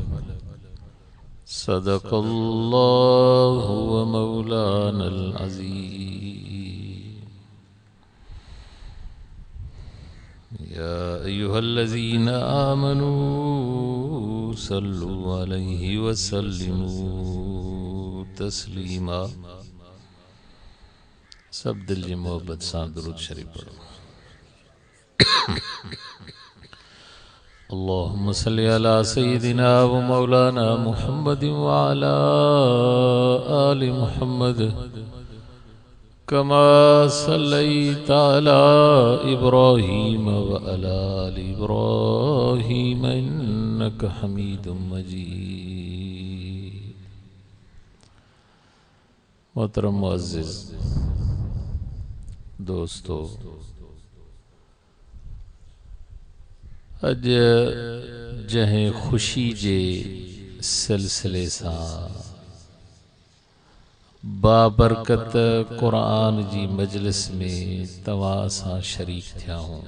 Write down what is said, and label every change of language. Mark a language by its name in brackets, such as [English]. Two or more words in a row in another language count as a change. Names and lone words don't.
[Arabic] صدق الله مولانا العظيم. يا أيها الذين آمنوا صلوا عليه وسلموا تسليما. [Sindhi] सब दिल जी मोहब्बत सां दुरूद शरीफ पढ़ो। [Arabic] اللهم صل على سيدنا ومولانا محمد وعلى آل محمد كما صليت على إبراهيم وعلى آل إبراهيم إنك حميد مجيد. [Sindhi] मोहतरम मुअज़्ज़िज़ दोस्तों, अज जहें खुशी जे सिलसिले सां बाबरकत क़ुरान जी मजलिस में तवां सां शरीक थिया हूँ।